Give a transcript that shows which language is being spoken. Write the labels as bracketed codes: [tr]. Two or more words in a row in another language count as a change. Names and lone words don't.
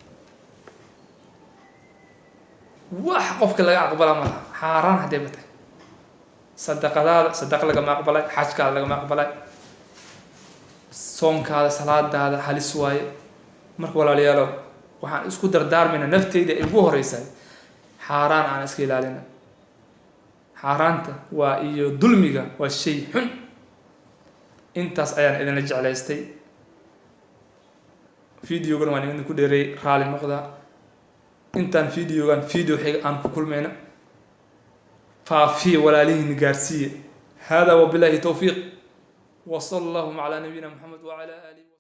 [so] wax qofka laga aqbala ma xaaraan hadee batay sadaqadaada laga ma aqbalay xajka laga ma aqbalay soonkaada salaadaada halis waaye marka walaalayaal waxaan isku dardaarmayna nafteyda ugu horeysay xaaraan aan iska ilaalina xaaraanta waa iyo dulmiga waa shay xun intaas ayaan idin la jeclaystay videogan waan idin ku dheeray raali noqda intaan video xiga aan ku kulmayna faafiye walaalihiin gaarsiiye hada [ar] وبالله التوفيق وصلى الله على نبينا محمد وعلى آله